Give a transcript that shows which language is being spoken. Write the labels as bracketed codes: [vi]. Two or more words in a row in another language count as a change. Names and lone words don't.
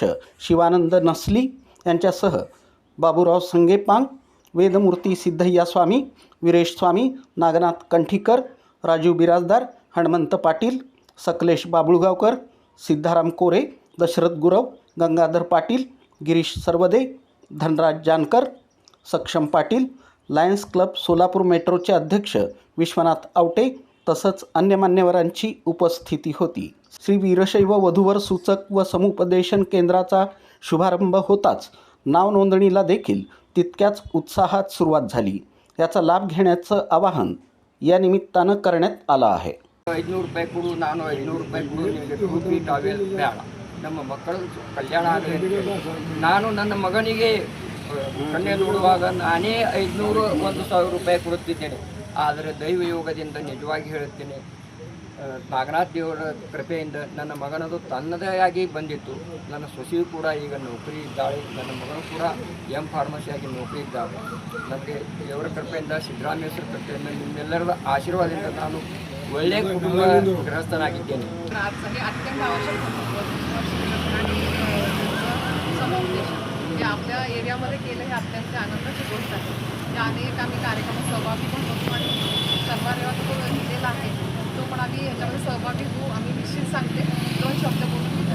[mr] शिवानंद नसली यांच्यासह बाबूराव संगेपांग, वेदमूर्ती सिद्धय्या स्वामी, वीरेश स्वामी, नागनाथ कंठीकर, राजू बिराजदार, हनुमंत पाटील, सकलेश बाबुळगावकर, सिद्धाराम कोरे, दशरथ गुरव, गंगाधर पाटील, गिरीश सरवदे, धनराज जानकर, सक्षम पाटील, लायन्स क्लब सोलापूर मेट्रोचे अध्यक्ष विश्वनाथ आवटे तसंच अन्य मान्यवरांची उपस्थिती होती। श्री वीरशैव वधूवर सूचक व समुपदेशन केंद्राचा शुभारंभ होताच नाव नोंदणीला देखील तितक्याच उत्साहात सुरुवात झाली। याचा लाभ घेण्याचं आवाहन या निमित्तानं करण्यात आलं आहे। [kn] 500 ರೂಪಾಯಿ ಕೊಡು, ನಾನು 500 ರೂಪಾಯಿ ಕೊಡು, ನಿಮಗೆ ಟೋಪಿ ಟಾವೆಲ್ ಬೇಡ, ನಮ್ಮ ಮಕ್ಕಳ ಕಲ್ಯಾಣ ಆಗಲಿ। ನಾನು ನನ್ನ ಮಗನಿಗೆ ಕನ್ಯೆ ನೋಡುವಾಗ ನಾನೇ 500 1000 ರೂಪಾಯಿ ಕೊಡುತ್ತಿದ್ದೇನೆ। ಆದರೆ ದೈವ ಯೋಗದಿಂದ ನಿಜವಾಗಿ ಹೇಳುತ್ತೇನೆ, ನಾಗನಾಥ ದೇವರ ಕೃಪೆಯಿಂದ ನನ್ನ ಮಗನದು ತನ್ನದೇ ಆಗಿ ಬಂದಿತ್ತು। ನನ್ನ ಸೊಸೆಯು ಕೂಡ ಈಗ ನೌಕರಿ ಇದ್ದಾಳೆ, ನನ್ನ ಮಗನು ಕೂಡ ಫಾರ್ಮಸಿಯಾಗಿ ನೌಕರಿ ಇದ್ದಾಳೆ। ನನಗೆ ದೇವರ ಕೃಪೆಯಿಂದ, ಸಿದ್ದರಾಮೇಶ್ವರ ಕೃಪೆಯಿಂದ, ನಿಮ್ಮೆಲ್ಲರ ಆಶೀರ್ವಾದದಿಂದ ನಾನು ಒಳ್ಳೆಯ ಕುಟುಂಬ ಗೃಹಸ್ಥನಾಗಿದ್ದೇನೆ। [mr] अत्यंत आवश्यक आपल्या एरियामध्ये केलं हे अत्यंत आनंदाची गोष्ट आहे। या अनेक आम्ही कार्यक्रमात सहभागी पण होतो आणि सर्वांना तो लिहिलेला आहे तो पण आम्ही याच्यामध्ये सहभागी होऊ। आम्ही निश्चित सांगते 2 शब्द बोलून